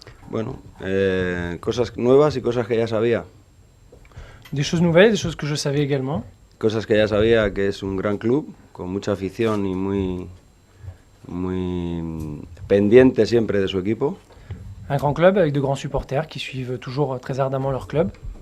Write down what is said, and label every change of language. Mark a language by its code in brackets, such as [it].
[es] Bueno, cosas nuevas y cosas que ya sabía. [fr] Des choses nouvelles, des choses que je savais également. [es] Cosas que ya sabía que es un gran club, con mucha afición y muy pendiente siempre de su equipo. [fr] Un grand club avec de grands supporters qui suivent toujours très ardemment leur club.